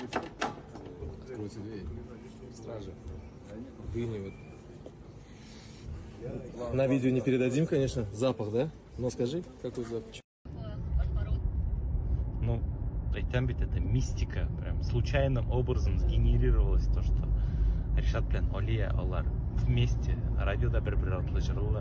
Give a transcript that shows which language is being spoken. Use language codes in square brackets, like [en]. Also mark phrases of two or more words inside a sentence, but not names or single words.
[ru] Откройте дверь. Стража. Дыни вот. На видео не передадим, конечно, запах, да? Но скажи, какой запах? Ну, [tt] айтам бит, [ru] это мистика, прям случайным образом сгенерировалось то, что Решат [tt] белән Алия алар [ru] вместе [tt] радиода бер-бер артлы җырлыйлар.